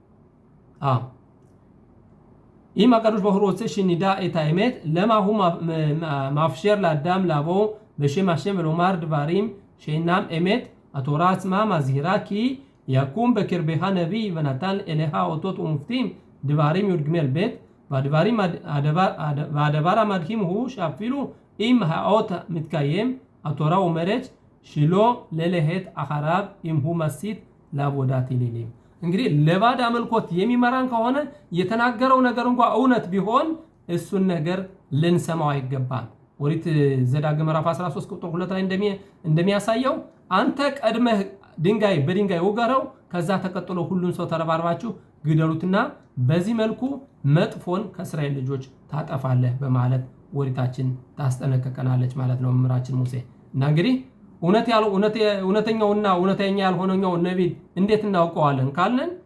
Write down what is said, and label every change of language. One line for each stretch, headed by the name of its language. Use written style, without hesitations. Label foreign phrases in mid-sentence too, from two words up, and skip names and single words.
Hebrew: אם הקדוש ברוך הוא רוצה שנדע את האמת למה הוא מאפשר לאדם לבוא בשם השם ולומר דברים שאינם אמת התורה עצמה מזהירה כי יקום בקרבך נביא ונתן אליך אותות ומופתים דברים י"ג ב' והדבר המדהים הוא שאפילו אם האות מתקיים התורה אומרת שלא ללהט אחריו אם הוא מסית לעבודת אלילים እንግዲህ
Amharic: ለባዕድ አምልኮት የሚመራን ከሆነ የተናገረው ነገር እንኳን እውነት ቢሆን እሱን ነገር ልንሰማው አይገባም ኦሪት ዘዳግም ምዕራፍ 13 ቁጥር 2 ላይ እንደሚያሳየው አንተ ቀድመህ ድንጋይ በድንጋይ ወገረው ከዛ ተቀጥሎ ሁሉን ሰው ተረባርባችሁ ግደሉትና በዚህ መልኩ መጥፎን ከእስራኤል ልጆች ታጠፋለህ በማለት ኦሪታችን ታስጠነቅቀናለች ማለት ነው መምህራችን ሙሴ እና እንግዲህ እውነተኛውና እውነተኛ ያልሆነው ነብይ እንዴት እናውቀዋለን ካልን